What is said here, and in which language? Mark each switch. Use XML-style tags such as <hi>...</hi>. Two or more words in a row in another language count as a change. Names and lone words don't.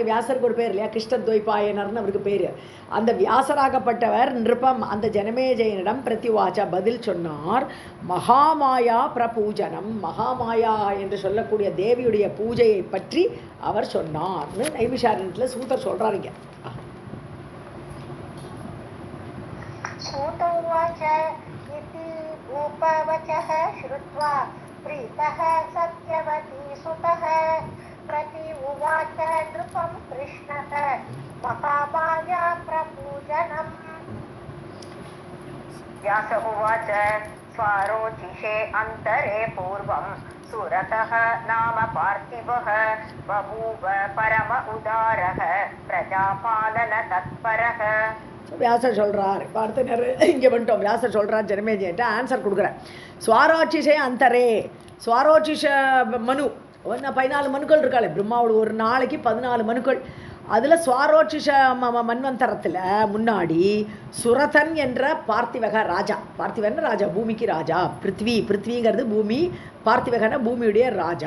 <ta>வியாசருக்கு ஒரு பேர் இல்லையா, கிருஷ்ணத்வைபாயனர்னு அவருக்கு பேர். அந்த வியாசராகப்பட்டவர் நிருபம் அந்த ஜனமேஜயனிடம் பிரத்யுவாச்சா பதில் சொன்னார்.</ta> <sa>महामाया प्रपूजनम्,</sa> <ta>மகாமாயா என்று சொல்லக்கூடிய தேவியுடைய பூஜையை பற்றி அவர் சொன்னார்னு நைமிஷாரண்யத்தில் சூத்தர் சொல்கிறாருங்க.</ta> <sa>सूत उवाच इति भूपवचः श्रुत्वा प्रीतः सत्यवती सुतः प्रति उवाच नृपं कृष्णः महामाया प्रपूजनम्. व्यास उवाच स्वारोचिषे अन्तरे पूर्वं सुरतः नाम पार्थिवः बभूव परम उदारः प्रजापालन तत्परः.</sa> <ta>வியாசர் சொல்கிறார். இப்போ அடுத்த இங்கே வந்துட்டோம். வியாசர் சொல்கிறார் ஜனமேஜயன்ட்ட ஆன்சர் கொடுக்குறேன்.</ta> <sa>स्वारोचिषे अन्तरे,</sa> <ta>ஸ்வாரோச்சிஷ மனு 14 மனுக்கள் இருக்காளே பிரம்மாவோட, ஒரு நாளைக்கு 14 மனுக்கள். அதில் சுவாரோட்சிஷ மன்வந்தரத்தில் முன்னாடி சுரதன் என்ற பார்த்திவக ராஜா, பார்த்திவன் ராஜா, பூமிக்கு ராஜா, பிருத்விங்கிறது பூமி, பார்த்திவகன பூமியுடைய ராஜா.</ta>